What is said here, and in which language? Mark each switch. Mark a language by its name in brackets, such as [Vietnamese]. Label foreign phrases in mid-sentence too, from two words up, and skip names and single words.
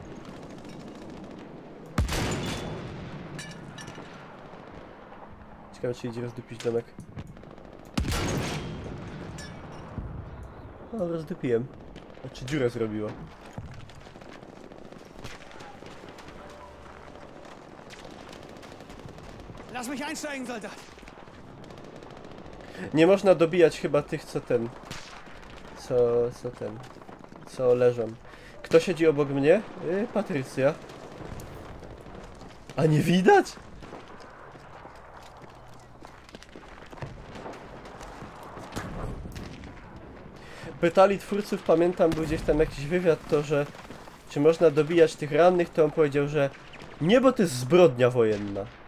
[Polish] Ciekawe, czy idzie rozdupić domek. O, rozdupiłem. Znaczy dziurę zrobiła. [German] Lass mich einsteigen, Soldat. [Polish] Nie można dobijać chyba tych, co leżą. Kto siedzi obok mnie? Patrycja. A nie widać? Pytali twórców, pamiętam, był gdzieś tam jakiś wywiad, to że czy można dobijać tych rannych, to on powiedział, że nie, bo to jest zbrodnia wojenna.